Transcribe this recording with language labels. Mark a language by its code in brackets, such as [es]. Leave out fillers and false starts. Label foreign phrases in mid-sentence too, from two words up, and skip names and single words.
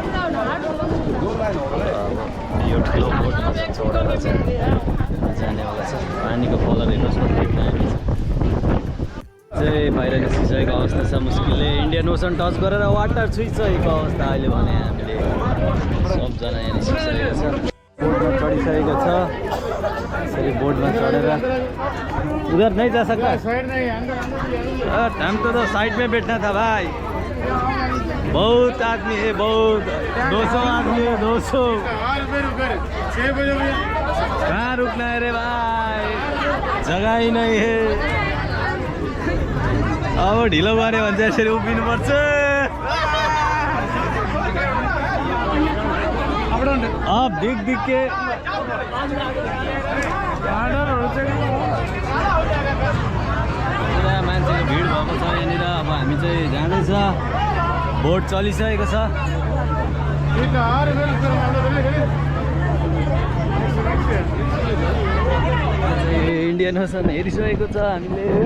[ne] यो ठुलो बोटमा चढेर चाहिँ जानेवाला छ। पानीको कलर हेर्नुहोस् न, चाहिँ बाहिर निस्किसकेको अवस्था छ मुस्किलले इन्डियन ओसन टच गरेर वाटर छुइसकेको अवस्था अहिले भने हामीले सबजना यहाँ निस्किसकेको छ बोटमा चढिसकेको छ यसरी बोटमा चढेर [hi] उधर नहीं जा सकता हम तो साइड में बैठना था भाई बहुत आदमी है बहुत 200 आदमी है 200 कहाँ रुकना है रे भाई जगह ही नहीं है [ne] अब ढिलो गऱ्यो भने चाहिँ यसरी उभिनुपर्छ अब दिख के मान्छेको भिड भएको छ यहाँनिर अब हामी चाहिँ जाँदैछ बोट चलिसकेको छ इन्डियन ओसन हेरिसकेको छ हामीले